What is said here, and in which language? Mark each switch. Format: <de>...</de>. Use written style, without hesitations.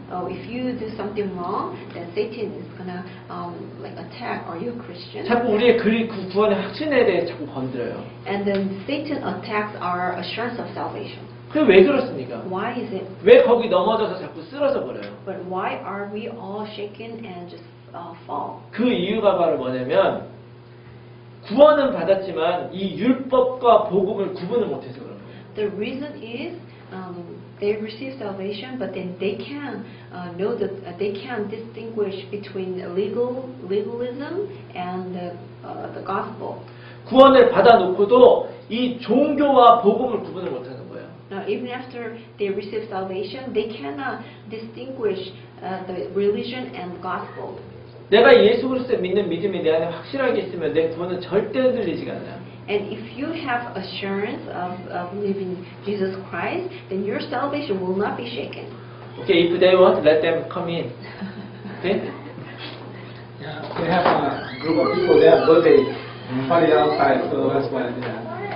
<en>If you do something wrong, then Satan is gonna like attack. Are you a Christian?</en> <ko>자꾸 우리의 그 구원의 확신에 대해 자꾸 건드려요.</ko> <en>And then Satan attacks our assurance of salvation.</en> <ko>그게 왜 그렇습니까?</ko> <en>Why is it?</en> <ko>왜 거기 넘어져서 자꾸 쓰러져 버려요?</ko> <en>But why are we all shaken and just fall?</en> <ko>그 이유가 바로 뭐냐면 구원은 받았지만 이 율법과 복음을 구분을 못해서 그런 거예요.</ko> <en>The reason is they receive salvation, but then they can know that they can distinguish between legalism and the gospel.</en> <ko>구원을 받아놓고도 이 종교와 복음을 구분을 못하는 거예요.</ko> <en>Even after they receive salvation, they cannot distinguish the religion and gospel.</en> <ko>내가 예수 그리스도 믿는 믿음이 내 안에 확실하게 있으면 내 구원은 절대 흔들리지가 않아요.</ko> <en>And if you have assurance of believing Jesus Christ, then your salvation will not be shaken. Okay, if they want, let them come in. Okay? Yeah, we have a group of people, they have birthday party outside, so that's why they are.</en>